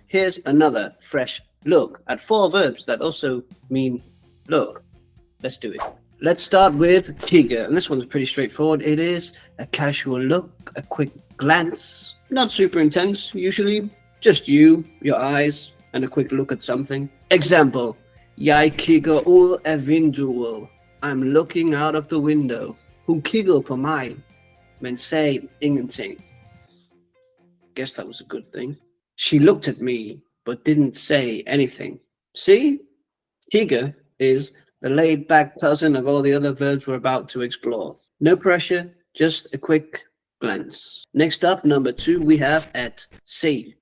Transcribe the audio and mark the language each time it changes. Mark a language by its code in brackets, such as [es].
[en] Here's another fresh look at 4 verbs that also mean look. Let's do it. Let's start with KIGGE, and this one's pretty straightforward. It is a casual look, a quick glance, not super intense, usually just you, your eyes, and a quick look at something. Example, [da] jeg kigger ud af vinduet. [en] I'm looking out of the window. [da] Hun kiggede på mig, men sagde ingenting. [en] Guess that was a good thing. She looked at me, but didn't say anything. See? KIGGE is the laid-back cousin of all the other verbs we're about to explore. No pressure, just a quick glance. Next up, number 2, we have at see.